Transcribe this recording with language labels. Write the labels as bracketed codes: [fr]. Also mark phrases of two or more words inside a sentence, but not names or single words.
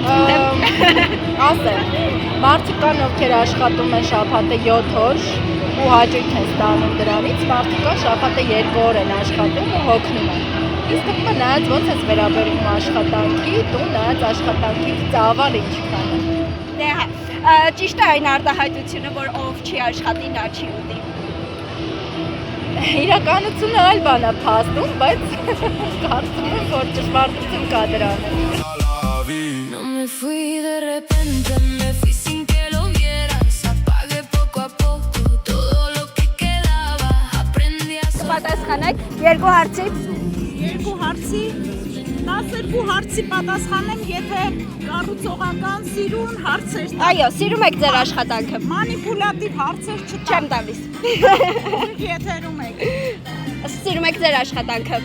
[hy] Ասեմ, մարդիկ կան ովքեր աշխատում են շաբաթը 7 օր ու հաճույք են ստանում դրանից, մարդիկ կան շաբաթը 2 օր են աշխատում ու հոգնում են։ Իսկ դեպքը նայած ոնց ես վերաբերվում աշխատանքի, դու նայած աշխատանքի ծավալը ինչքան է։ Դե հա, ճիշտ է այն արտահայտությունը, որ ով չի աշխատի, նա չի ուտի։ Իրականությունը այլ բան է փաստում, բայց կարծում եմ, որ ճշմարտություն կա դրանում։ [fr] La vie. [es] No me fui de repente, me fui sin que lo vieras. Apagué poco a poco todo lo que quedaba. Aprendí a [hy] Պատասխանեք երկու հարցի։ Երկու հարցի 12 հարցի պատասխանեմ, եթե կառուցողական սիրուն հարցեր տա։ Այո, սիրում եք ձեր աշխատանքը։ Մանիպուլատիվ հարցեր չտա։ Չեմ տալիս։ Եթերում եք։ Սիրում եք ձեր աշխատանքը։